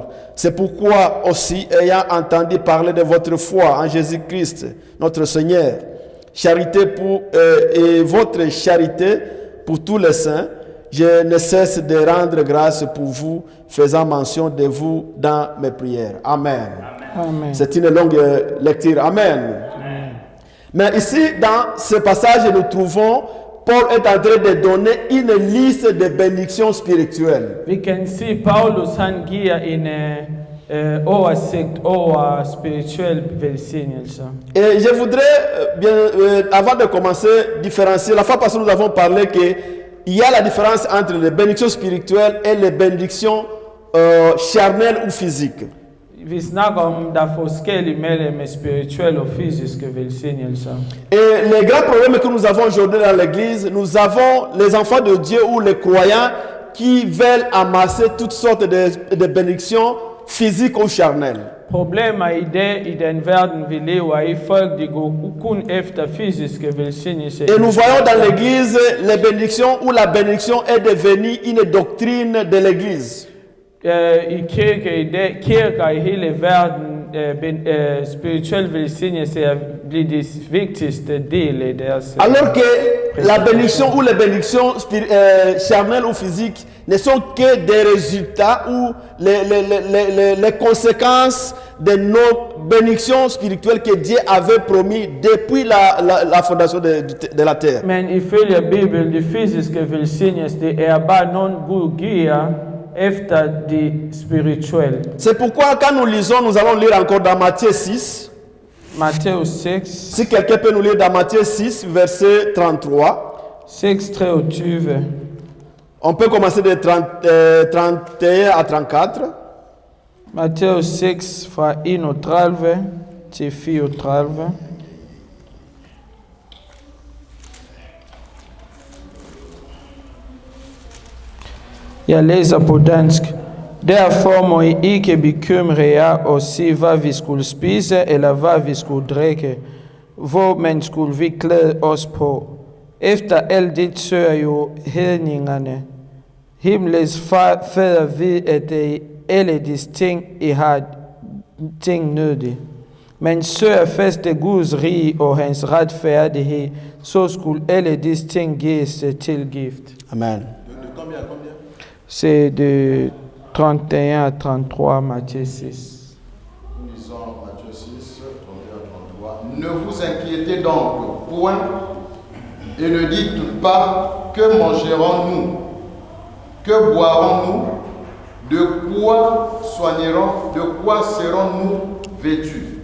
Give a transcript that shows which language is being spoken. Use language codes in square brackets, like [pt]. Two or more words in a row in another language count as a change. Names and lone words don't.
[fr] C'est pourquoi aussi, ayant entendu parler de votre foi en Jésus-Christ, notre Seigneur, charité et votre charité pour tous les saints, je ne cesse de rendre grâce pour vous, faisant mention de vous dans mes prières. Amen. Amen. C'est une longue lecture. Amen. Amen. Mais ici, dans ce passage, nous trouvons Paul est en train de donner une liste de bénédictions spirituelles. [da] Vi kan se Paulus han giver en oversigt over spirituel velsignelse. [fr] Et je voudrais, avant de commencer, différencier. La fois passée, nous avons parlé qu'il il y a la différence entre les bénédictions spirituelles et les bénédictions charnelles ou physiques. [da] Vi snakker om, der er forskellige mellem spirituelle og fysiske velsignelser. [fr] Et les grands problèmes que nous avons aujourd'hui dans l'église, nous avons les enfants de Dieu ou les croyants qui veulent amasser toutes sortes de bénédictions physiques ou charnelles. [da] Problemer i dag i den verden, vi lever i, folk de går kun efter fysiske velsignelser. [fr] Et nous voyons dans l'église les bénédictions où la bénédiction est devenue une doctrine de l'église. [da] I kirker i dag, kirker i hele verden, spirituel velsignelse er blevet det vigtigste del af deres. [fr] Alors que la bénédiction ou les bénédictions charnelles ou physiques ne sont que des résultats ou les conséquences de nos bénédictions spirituelles que Dieu avait promis depuis la fondation de la terre. [da] Men ifølge Bibelen, de fysiske velsignelser, det er bare nogen Gud giver efter de spirituelle. [fr] C'est pourquoi quand nous lisons, nous allons lire encore dans Matthieu 6. Matthieu 6. Si quelqu'un peut nous lire dans Matthieu 6, verset 33. 6, 23. On peut commencer de 31 à 34. Matthieu 6, [da] fra 31 til 34. Jeg læser på dansk. Derfor må I ikke bekymre jer og sige, hvad vi skulle spise, eller hvad vi skulle drikke, hvor man skulle vi klæde os på. Efter alt det søger jo hedningerne. Himlens fader ved, at alle disse ting, I har ting nødige. Men søger først Guds rige og hans retfærdighed, så skulle alle disse ting gives tilgift. Amen. [fr] C'est de 31 à 33, Matthieu 6. Nous lisons Matthieu 6, 31 à 33. Ne vous inquiétez donc point et ne dites pas que mangerons-nous, que boirons-nous, de quoi de quoi serons-nous vêtus.